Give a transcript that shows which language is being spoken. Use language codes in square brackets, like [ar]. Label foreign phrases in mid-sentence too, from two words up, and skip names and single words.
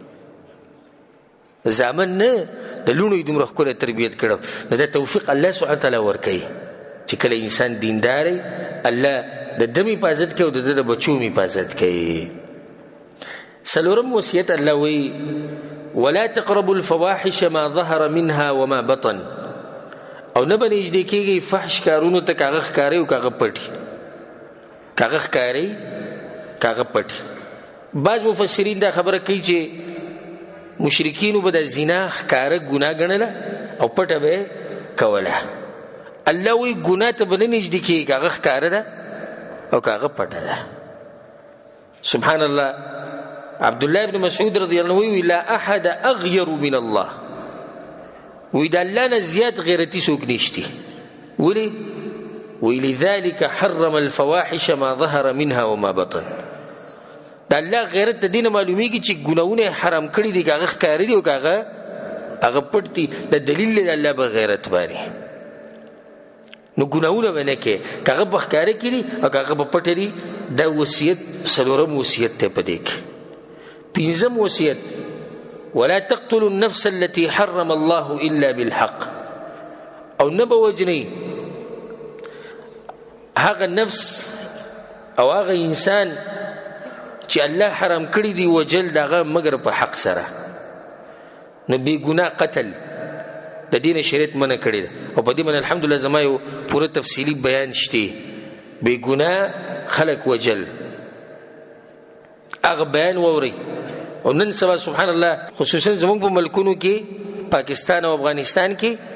[ps] زامن نه د لوڼو یې دومره ښکلی تربیت کړو نو دا توفیق الله [ar] سبحانه تعالی [ps] ورکوي چې کله انسان دیندار وي الله د ده م حفاظت کوي او د ده د بچو م حفاظت کوي سلورم وصیت الله وی [ar] ولا تقربوا الفواحش ما ظهر منها وما بطن [ps] او نه به نږدې کېږئ فحش کارونو ته که هغه ښکاري او که هغه پټي که هغه ښکاري که هغه پټي بعض مفسرین دا خبره کوي چې مشرکینو به د زنا ښکاره ګناه ګڼله او پټه به یې کوله الله وی ګناه ته به نه نږدې کېږي که هغه ښکاره ده او که هغه پټه ده [ar] سبحان الله [ps] عبد الله بن مسعود [ar] رضی الله عنه [ps] وی [ar] لا احد اغیر من الله [ps] وی د الله نه زیات غیرتي څوک نشته ولې وی [ar] لذلك حرم الفواحش ما ظهر منها وما بطن [ps] د الله غیرت د دین معلومیږي چې ګناونه حرام کړی دي که هغه ښکاري دي او که هغه پټ دي د دلیل د الله په غیرت باندې نو ګناونه به نه کوي که هغه په ښکاره کې دي او که هغه په پټه دي دا وصیت څلورم وصیت دی په دې کې پنځم وصیت [ar] ولا تقتلوا النفس التي حرم الله الا بالحق [ps] او نه به وجنئ هغه نفس او هغه انسان چې الله حرام کړی دی وجل دغه مگر په حق سره نو بی ګناه قتل د دین شریعت منع کړی ده او په دې باندې الحمدلله زما یو پوره تفصیلی بیان شته بی ګناه خلق وجل هغه بیان ووري او نن سبا [ar] سبحان الله [ps] خصوصا زموږ په ملکونو کې پاکستان او افغانستان کې